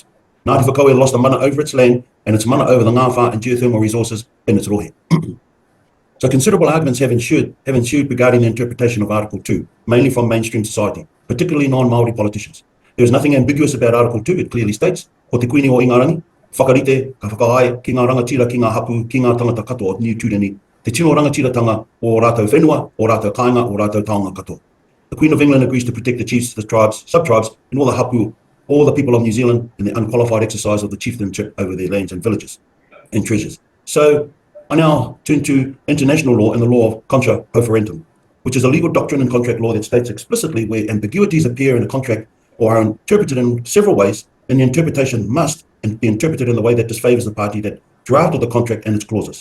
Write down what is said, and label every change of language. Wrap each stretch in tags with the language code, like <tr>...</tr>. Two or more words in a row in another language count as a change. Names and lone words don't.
<en>Ngati Whakaue lost the mana over its land and its mana over the ngāwha and geothermal resources in its rohe. So considerable arguments have ensued regarding the interpretation of Article 2, mainly from mainstream society, particularly non-Māori politicians. There is nothing ambiguous about Article 2. It clearly states,</en> <mi>ko te kuini o ingarangi, whakarite, ka whakaai, ki ngā rangatira, ki ngā hapu, ki ngā tangata katoa o New Tūreni, te tino rangatiratanga o rātou whenua, o rātou kāinga, o rātou taonga katoa.</mi> <en>The Queen of England agrees to protect the chiefs, the tribes, sub-tribes, and all the hapu, all the people of New Zealand in the unqualified exercise of the chieftainship over their lands and villages and treasures. So I now turn to international law and the law of contra proferentum, which is a legal doctrine in contract law that states explicitly where ambiguities appear in a contract or are interpreted in several ways, and the interpretation must be interpreted in the way that disfavours the party that drafted the contract and its clauses.</en>